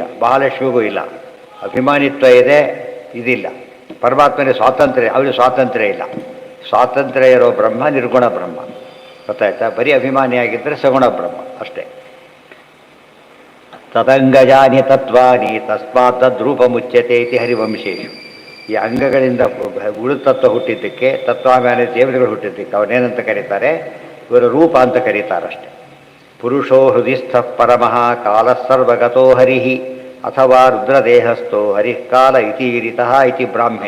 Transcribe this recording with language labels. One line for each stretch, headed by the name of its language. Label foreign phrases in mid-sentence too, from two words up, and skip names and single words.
Kannada: ಮಹಾಲಕ್ಷ್ಮಿಗೂ ಇಲ್ಲ. ಅಭಿಮಾನಿತ್ವ ಇದೆ, ಇದಿಲ್ಲ. ಪರಮಾತ್ಮನೇ ಸ್ವಾತಂತ್ರ್ಯ, ಅವರಿಗೆ ಸ್ವಾತಂತ್ರ್ಯ ಇಲ್ಲ. ಸ್ವಾತಂತ್ರ್ಯ ಇರೋ ಬ್ರಹ್ಮ ನಿರ್ಗುಣ ಬ್ರಹ್ಮ. ಗೊತ್ತಾಯ್ತಾ? ಬರೀ ಅಭಿಮಾನಿಯಾಗಿದ್ದರೆ ಸಗುಣ ಬ್ರಹ್ಮ ಅಷ್ಟೇ.
Sanskrit: ತದಂಗಜಾನಿ ತತ್ವಾನಿ ತಸ್ಮಾತ್ ತದ್ರೂಪ ಮುಚ್ಯತೆ ಇತಿ ಹರಿವಂಶೇಶು.
Kannada: ಈ ಅಂಗಗಳಿಂದ ಉಳಿತತ್ವ ಹುಟ್ಟಿದ್ದಕ್ಕೆ, ತತ್ವಾಭಿಮಾನಿ ದೇವತೆಗಳು ಹುಟ್ಟಿದ್ದಕ್ಕೆ ಅವನೇನಂತ ಕರೀತಾರೆ? ಇವರು ರೂಪ ಅಂತ ಕರೀತಾರಷ್ಟೆ.
Sanskrit: ಪುರುಷೋ ಹೃದಿಸ್ಥ ಪರಮಃ ಕಾಲಸ್ಸರ್ವಗತೋ ಹರಿ ಅಥವಾ ರುದ್ರದೇಹಸ್ಥೋ ಹರಿಕಾಲ ಇತೀರಿತಃ ಇತಿ ಬ್ರಾಹ್ಮೆ.